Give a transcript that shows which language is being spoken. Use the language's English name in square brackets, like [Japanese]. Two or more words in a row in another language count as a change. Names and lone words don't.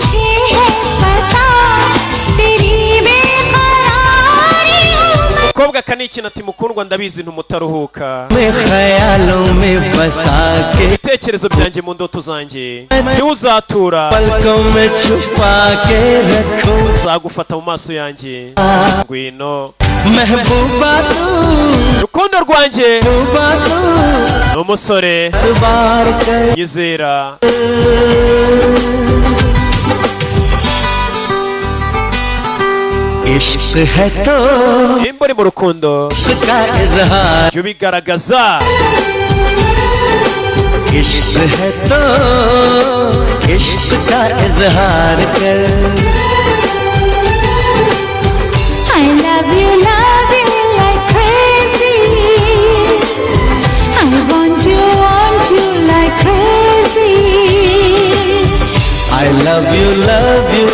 [Kinyarwanda] umukobwa ni ikintu ati mukundwa ndabizi ntumutaruhuka [Hindi] मैं ख्यालों में बसा के [Kinyarwanda] ibitekerezo byanjye mu ndoto zanjye ntiwuzatura [Hindi] पलकों में छुपा के रखूं [Kinyarwanda] nzagufata mu maso yanjye ngwino [Hindi] महबूबा तू [Kinyarwanda] rukundo rwanjye [Hindi] महबूबा तू [Kinyarwanda] ni umusore [Hindi] बार कर [Kinyarwanda] yizera [Hindi] इश्क है तो [Kinyarwanda] nimba uri mu rukundo [Hindi] इश्क का इजहार [Kinyarwanda] jya ubigaragaza [Hindi] इश्क है तो इश्क का इजहार कर [English] I love you like crazy. I want you like crazy. I love you